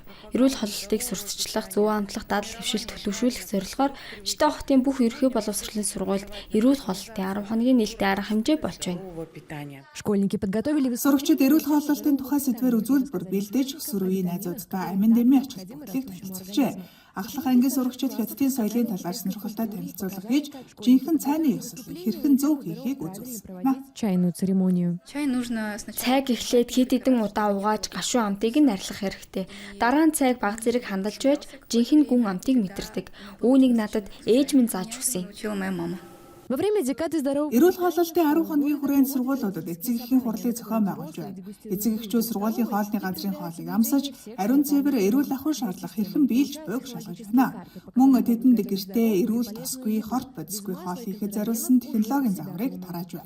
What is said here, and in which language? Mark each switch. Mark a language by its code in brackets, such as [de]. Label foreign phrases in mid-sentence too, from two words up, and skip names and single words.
[mn] Эрүүл хооллолтыг сурталчлах, зөв амтлах, дадал хэвшил төлөвшүүлэх зорилгоор Чита хотын бүх ерөнхий боловсролын сургуульд эрүүл хооллолтын 10 хоногийн нээлттэй арга хэмжээ болж байна. [ru] Школьники подготовили [mn] Сурагчид эрүүл хооллолтын тухай сэдвээр үзүүлбэр бэлдэж өсвөр үеийн найзуудтай амин дэмий ач холбогдлыг танилцуулжээ. Ахлах ангийн сурагчид хятадын соёлын талаар сонирхолтой танилцуулга хийж, жинхэнэ цайны ёслолыг хэрхэн зөв хийхийг үзүүлсэн. [ru] чайную церемонию. Чай нужно сначала [mn] Цайг эхлээд хэд хэдэн удаа угааж гашуун амтыг нь арилгах хэрэгтэй. Дараа нь цайг баг зэрэг хандалж байж жинхэнэ гүн амтыг мэдэрдэг. Үүнийг надад ээж минь зааж өгсөн. [ru] учила моя мама. Во время декады здорового [mn] Эрүүл хооллолтын 10 хоногийн хүрээнд сургуулиудад эцэг эхийн хурлыг зохион байгуулж байна. Эцэг эхчүүд сургуулийн хоолны газрын хоолыг амсаж, ариун цэвэр эрүүл ахуй шаардлага хэрхэн биелж буйг шалгаж байна. Мөн тэдэнд гэртээ эрүүл тосгүй, хорт бодисгүй хоол хийхэд зориулсан технологийн загварыг тарааж байна.